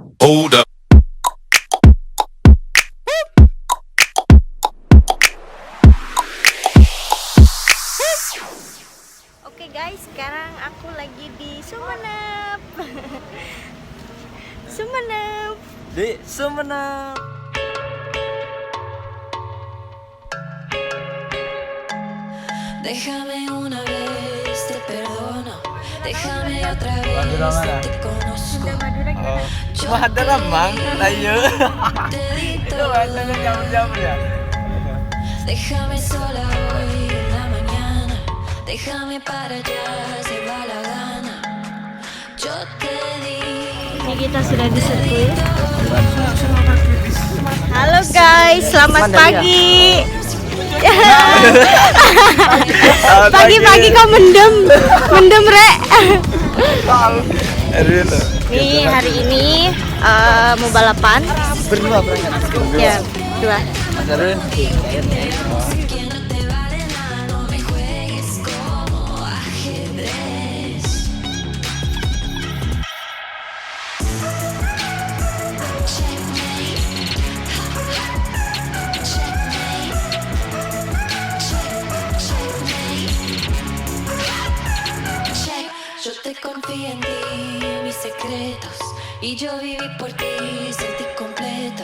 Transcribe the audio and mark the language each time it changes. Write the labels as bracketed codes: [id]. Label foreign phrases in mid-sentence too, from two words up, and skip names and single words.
[en] hold up. [id] Oke guys, sekarang aku lagi di Sumenep. Sumenep. Di Sumenep. [es] Déjame una vez, te perdono. Déjame otra vez, te conozco. [id] Cuma ada Ramang, ayo. Itu ada jam-jam ya. [es] Déjame sola hoy en la mañana. Déjame para allá, se va la gana. Yo te di. [id] Ini kita sudah di sirkuit. Halo guys, selamat pagi. [jv] Pagi-pagi kok mendem rek. [id] Nih hari ini mau balapan. Berdua berangkat. Ya, dua. [es] Que no te vale nada, no me juegues como ajedrez. Yo te confié en ti, mis secretos, y yo viví por ti, sentí completo.